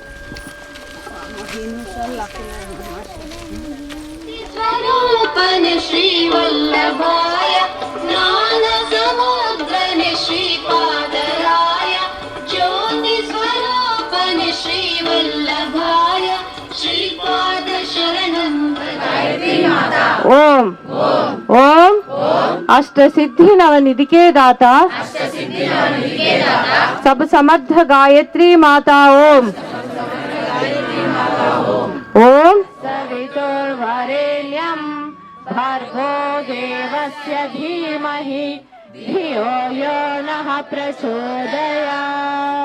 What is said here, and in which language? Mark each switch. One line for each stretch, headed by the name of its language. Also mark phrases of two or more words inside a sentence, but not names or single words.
Telugu: స్వరూపన శ్రీవల్లభాయ జ్ఞాన సముద్రన శ్రీపాదరాయ జ్యోతి స్వరూపన శ్రీవల్లభాయ శ్రీపాద శరణం గాయత్రీ మాతా.
Hindi: ఓం ఓం अष्ट सिद्धि नवनिधि के दाता सब समर्थ गायत्री माता.
Sanskrit: ओम ओम सवितुर्वरेण्यं भर्गो देवस्य धीमहि धियो यो नः प्रचोदयात्.